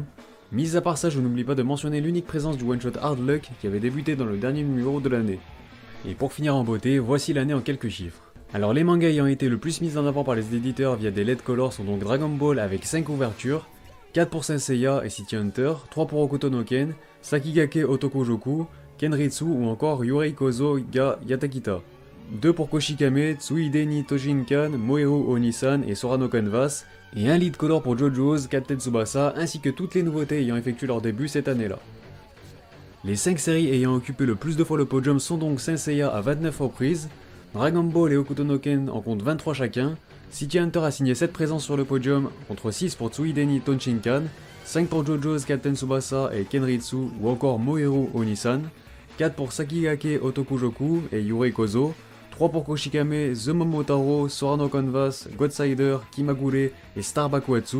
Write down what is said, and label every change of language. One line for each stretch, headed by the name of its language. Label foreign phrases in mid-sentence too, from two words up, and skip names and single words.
French: Mis à part ça, je n'oublie pas de mentionner l'unique présence du one-shot Hard Luck qui avait débuté dans le dernier numéro de l'année. Et pour finir en beauté, voici l'année en quelques chiffres. Alors les mangas ayant été le plus mis en avant par les éditeurs via des
English: LED colors
French: sont donc Dragon Ball avec 5 ouvertures, 4 pour Saint Seiya et City Hunter, 3 pour Hokuto no Ken, Sakigake Otokojoku, Kenritsu ou encore Yurei Kozo ga Yatakita. 2 pour Koshikame, Tsuide ni Toshinkan, Moeho Onisan et Sora no Canvas, et un
English: lead color
French: pour JoJo's, Captain Tsubasa, ainsi que toutes les nouveautés ayant effectué leur début cette année-là. Les 5 séries ayant occupé le plus de fois le podium sont donc Saint Seiya à 29 reprises, Dragon Ball et Hokuto no Ken en comptent 23 chacun, City Hunter a signé 7 présences sur le podium, contre 6 pour Tsuide ni Toshinkan, 5 pour JoJo's, Captain Tsubasa et Kenritsu ou encore Moeho Onisan, 4 pour Sakigake Otokujoku et Yurei Kozo, 3 pour Koshikame, The Momotaro, Sora no Canvas, Godsider, Kimagure et Star Bakuatsu.